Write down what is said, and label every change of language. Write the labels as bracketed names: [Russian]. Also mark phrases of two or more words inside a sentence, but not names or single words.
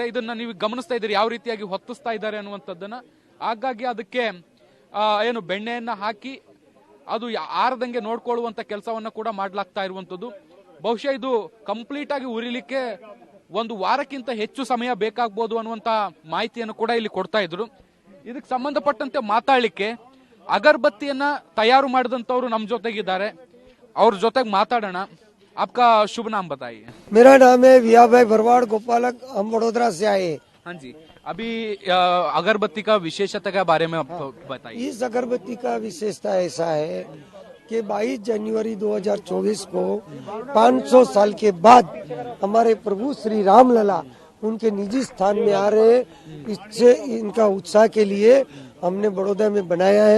[Kannada] ಇದನ್ನ ನೀವು ಗಮನಿಸ್ತಾ ಇದ್ದೀರಿ ಯಾವ ರೀತಿಯಾಗಿ ಹೊತ್ತಿಸ್ತಾ ಇದ್ದಾರೆ ಅನ್ನುವಂಥದ್ದನ್ನ. ಹಾಗಾಗಿ ಅದಕ್ಕೆ ಏನು ಬೆಣ್ಣೆಯನ್ನ ಹಾಕಿ ಅದು ಆರದಂಗೆ ನೋಡ್ಕೊಳ್ಳುವಂತ ಕೆಲಸವನ್ನ ಕೂಡ ಮಾಡ್ಲಾಗ್ತಾ ಇರುವಂತದ್ದು. ಬಹುಶಃ ಇದು ಕಂಪ್ಲೀಟ್ ಆಗಿ ಉರಿಲಿಕ್ಕೆ 1 ವಾರಕ್ಕಿಂತ ಹೆಚ್ಚು ಸಮಯ ಬೇಕಾಗಬಹುದು ಅನ್ನುವಂತ ಮಾಹಿತಿಯನ್ನು ಕೂಡ ಇಲ್ಲಿ ಕೊಡ್ತಾ ಇದ್ರು. ಇದಕ್ಕೆ ಸಂಬಂಧಪಟ್ಟಂತೆ ಮಾತಾಡ್ಲಿಕ್ಕೆ ಅಗರಬತ್ತಿಯನ್ನ ತಯಾರು ಮಾಡಿದಂತವ್ರು ನಮ್ಮ ಜೊತೆಗಿದ್ದಾರೆ. [Hindi] और जोते माताड़ना। आपका शुभ नाम बताइए। मेरा नाम है विया भाई भरवाड़ गोपालक, हम वडोदरा से आए। हाँ जी, अभी अगरबत्ती का विशेषता के बारे में आप बताइए। इस अगरबत्ती का विशेषता ऐसा है कि 22 जनवरी 2024 को 500 साल के बाद हमारे प्रभु श्री राम लला उनके निजी स्थान में आ रहे, इससे इनका उत्साह के लिए हमने बड़ौदा में बनाया है।